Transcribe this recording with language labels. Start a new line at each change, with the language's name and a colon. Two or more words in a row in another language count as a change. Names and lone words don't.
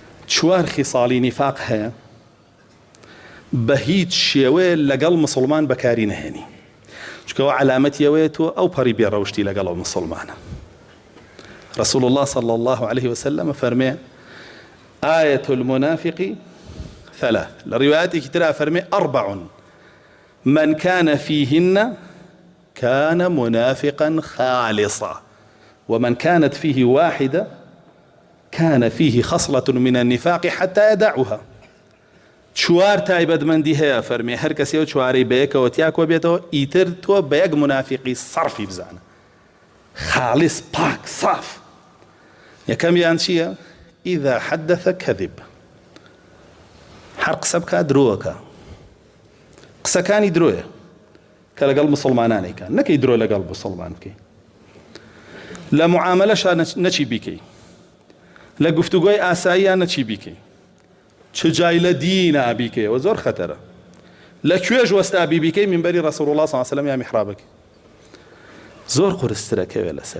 Central Kurdish: چوار خصاڵی نیفاق هەیە بە هیچ شێوەیە لەگەڵ مسلمان بەکاری نەهێنی، چکەوە علامەتی ئەوەیە تۆ ئەو پەڕی بێڕەوشتی لەگەڵ مسلمانە.
Arabic: رسول الله صلى الله عليه وسلم فرمي آية المنافق ثلاث، لروايات كتير فرمي 4 من كان فيهن كان منافقا خالصا، ومن كانت فيه واحدة كان فيه خصلة من النفاق حتى يدعها.
Central Kurdish: چوار تایبەتمەندی هەیە فەرمێ هەر کەسێ چوارەی بەیەکەوە تیاکۆ بێتەوە ئیتر تۆ بە یەک منافقی سەرفی بزانە، خالص پاک صاف. یەکەمیان چییە؟
Arabic: ئیذا حەدەثە کەذب،
Central Kurdish: هەر قسە بکات درۆەکە، قسەکانی درۆیە کە لەگەڵ مسلمانانێکە، نەکەی درۆ لەگەڵ مسلمان بکەی، لە معاملەشا نەچی بیکەی، لە گفتوگۆی ئاساییان نەچی بیکەی، چ جای لە دینە بیکەیەوە زۆر خەتەرە، لە کوێژ وەستا بیکەی منبەری
Arabic: ڕەسوڵ الله صلی الله علیه و سلم
Central Kurdish: یا میحرابەکەی، زۆر قورسترە کەوێ لەسەر.